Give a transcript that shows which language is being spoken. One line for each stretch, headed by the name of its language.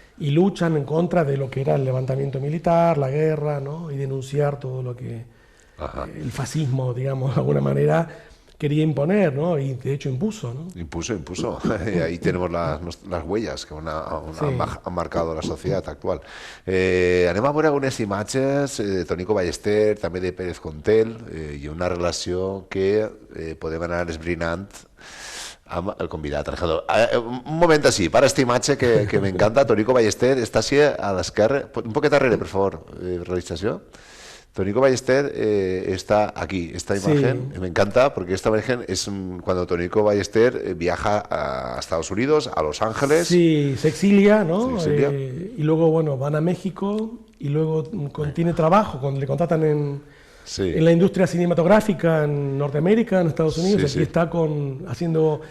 Spanish: Y luchan en contra de lo que era el levantamiento militar, la guerra, ¿no? Y denunciar todo lo que el fascismo, digamos, de alguna manera quería imponer, ¿no? Y de hecho impuso, ¿no? Impuso. Y ahí tenemos las huellas que han marcado la sociedad actual.
Catalan: Anem a veure algunes imatges de Tónico Ballester, també de Pérez Contel, i una relació que podem anar esbrinant amb el convidat, Alejandro. Un moment així, para esta imatge que m'encanta. Tónico Ballester està així a l'esquerra, un poquet darrere, per favor, realització.
Spanish: Tónico Ballester está aquí, esta imagen, me encanta porque esta imagen es cuando Tónico Ballester viaja a Estados Unidos, a Los Ángeles. Sí, se exilia, ¿no? Y luego, bueno, van a México y luego tiene trabajo, le contratan en la industria cinematográfica en Norteamérica, en Estados Unidos, aquí está haciendo...